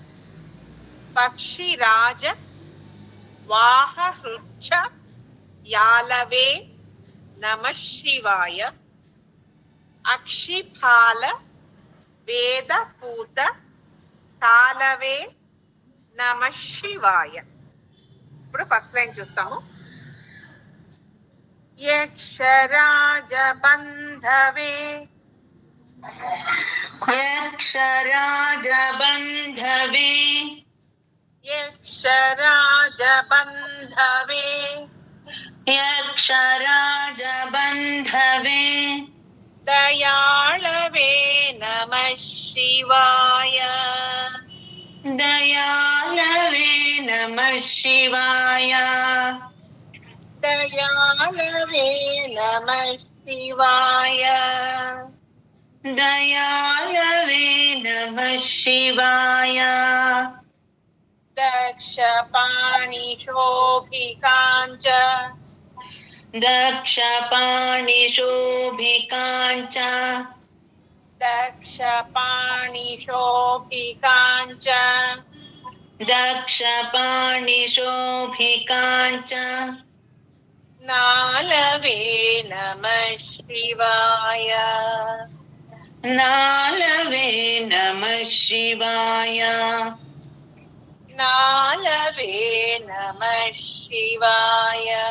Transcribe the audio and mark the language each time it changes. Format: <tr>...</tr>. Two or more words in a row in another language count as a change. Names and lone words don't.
<sa>పక్షిరాజ వాహ హృచ్చ యాలవే నమః శివాయ అక్షిఫాల వేద పూత తాలవే నమః శివాయ.</sa> <te>ఇప్పుడు</te> <en>first line</en> <te>చూస్తాము.</te> <sa>యక్షరాజ బంధవే यक्षराज बन्धवे యక్షరాజ బంధవే यक्षराज बन्धवे దయాళవే నమః శివాయ दयालवे नमः शिवाय దయాళవే నమః శివాయ दयालवे नमः शिवाय దక్ష పాణి శోభికాంచ दक्षपाणिशोभिकाञ्च దక్ష పాణి శోభికాంచ दक्षपाणिशोभिकाञ्च నాలవే నమః శివాయ नालवे नमः शिवाय నాలవే నమః శివాయ</sa>